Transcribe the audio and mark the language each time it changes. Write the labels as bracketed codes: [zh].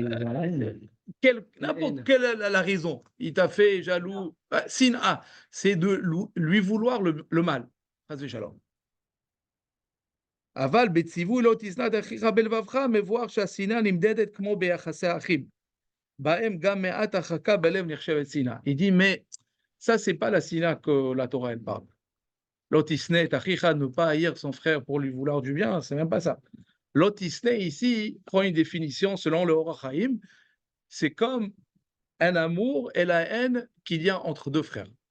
[fr] N'importe quelle est la raison. Il t'a fait jaloux. Sina, c'est de lui vouloir le mal. [he] Aval betzivu lo tisnat achicha belvavcha, [fr] mais voir [he] שהשנאה נמדדת כמו ביחסי האחים. בהם גם מעט הרחקה בלב נחשבת שנאה. [fr] Il dit, mais ça, c'est pas la sina que la Torah elle parle. Lotisne achicha, ne pas haïr son frère pour lui vouloir du bien, c'est même pas ça. Lotisne ici prend une définition selon le Orach Chaim, c'est comme un amour et la haine qu'il y a entre deux frères.